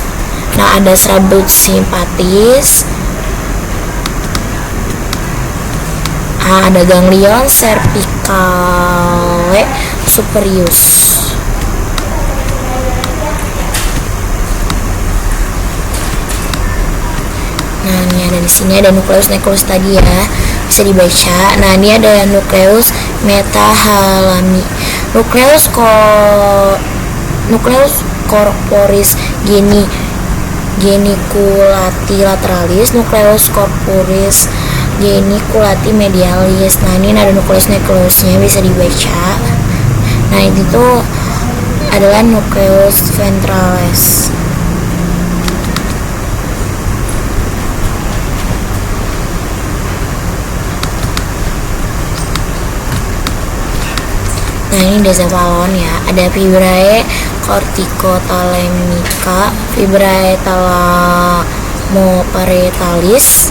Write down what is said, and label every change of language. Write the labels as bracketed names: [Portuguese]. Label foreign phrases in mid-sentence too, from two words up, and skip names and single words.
[Indonesian] Nah, ada serabut simpatis. Ada [Latin] ganglion cervicale superius. [Indonesian] Nah, ini ada di sini ada nukleus tadi ya, bisa dibaca. Nah, ini ada [Latin] nukleus metahalami, nukleus corporis geniculati lateralis, nukleus corporis geniculati medialis. [Indonesian] Nah, ini ada nukleusnya bisa dibaca. Nah, itu tuh adalah [Latin] nukleus ventralis. [Indonesian] Nah, ini desepalon ya. Ada [Latin] fibrae corticothalamica, fibrae thalamoparetalis.